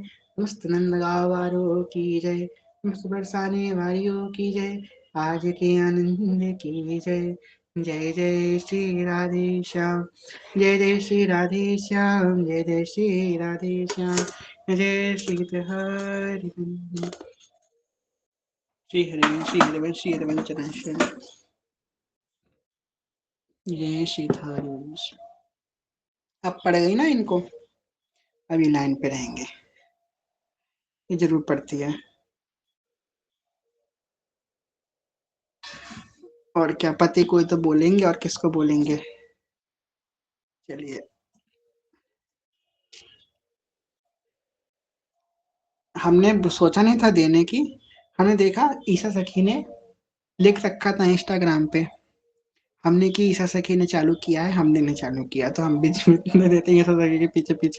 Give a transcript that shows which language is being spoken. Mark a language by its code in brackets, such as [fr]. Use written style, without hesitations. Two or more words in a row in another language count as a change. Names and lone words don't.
[hi] मस्त नंद गावारों की जय, मस्त बरसाने वारियों की जय, आज के आनंद की जय, जय जय श्री राधे श्याम, जय जय श्री राधे श्याम, जय जय श्री राधे श्याम, जय श्री हरि श्री हरि श्री हरि श्री हरि चरण श्री, जय श्री हरि। अब पड़ गई ना इनको, अभी लाइन पे रहेंगे, ये जरूर पड़ती है। और क्या, पति को तो बोलेंगे और किसको बोलेंगे। चलिए, हमने सोचा नहीं था देने की, हमने देखा ईसा सखी ने लिख रखा था इंस्टाग्राम पे, हमने की ईसा सखी ने चालू किया है, हमने नहीं चालू किया, तो हम बीच में देते हैं ईसा सखी के पीछे पीछे।